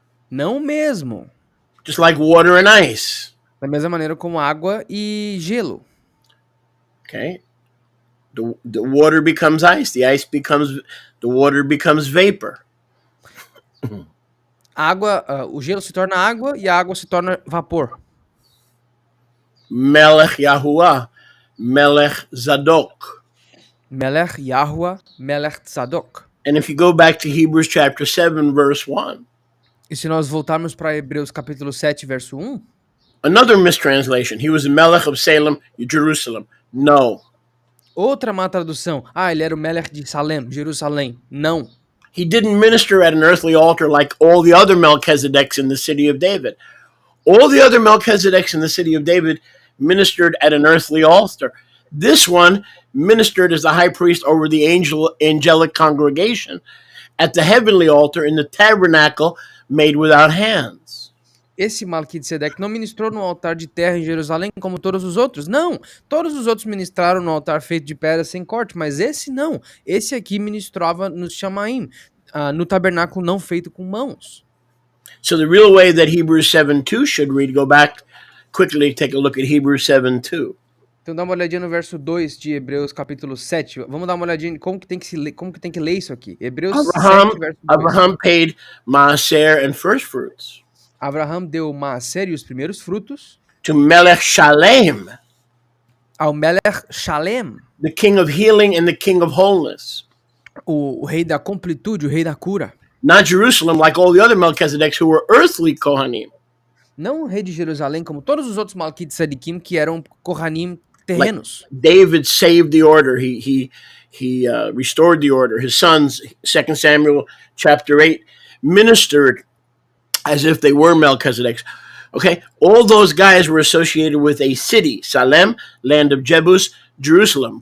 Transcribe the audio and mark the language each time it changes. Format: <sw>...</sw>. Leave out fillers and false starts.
<pt>Não o mesmo.</pt> <en>just like water and ice.</en> <pt>Da mesma maneira como água e gelo.</pt> <en>Okay, the water becomes ice. The water becomes vapor.</en> <pt>O gelo se torna água e a água se torna vapor.</pt> <he>Melech Yahuwah, Melech Zadok. Melech Yahuwah, Melech Tzadok.</he> <en>And if you go back to Hebrews chapter 7, verse 1, E se nós voltarmos para Hebreus capítulo 7, verso 1, another mistranslation. He was the Melech of Salem, Jerusalem. No.</en> <pt>outra má tradução. Ele era o Melech de Salem, Jerusalém. Não.</pt> <en>He didn't minister at an earthly altar like all the other Melchizedeks in the city of David. All the other Melchizedeks in the city of David ministered at an earthly altar. This one ministered as the high priest over the angelic congregation at the heavenly altar in the tabernacle made without hands.</en> <pt>Esse Melquisedeque não ministrou no altar de terra em Jerusalém como todos os outros. Não. Todos os outros ministraram no altar feito de pedra sem corte, mas esse não. Esse aqui ministrava nos Shamaim, no tabernáculo não feito com mãos.</pt> <en>So the real way that Hebrews 7:2 should read, go back quickly, take a look at Hebrews 7:2.</en> <pt>Então dá uma olhadinha no verso 2 de Hebreus capítulo 7. Vamos dar uma olhadinha em como que tem que ler isso aqui. Hebreus 7, verso 2.</pt> <en>Abraham paid maaser and first fruits</en> <pt>Abraham deu maaser e os primeiros frutos</pt> <en>to Melech Shalem.</en> <pt>ao Melech Shalem,</pt> <en>the king of healing and the king of wholeness.</en> <pt>o rei da completude, o rei da cura.</pt> <en>Not Jerusalem, like all the other Melchizedeks who were earthly Kohanim.</en> <pt>Não o rei de Jerusalém, como todos os outros Melquisedequim, que eram Kohanim terrenos.</pt> <en>David saved the order. He restored the order. His sons, 2 Samuel chapter 8, ministered as if they were Melchizedeks. Okay, all those guys were associated with a city, Salem, land of Jebus, Jerusalem.</en>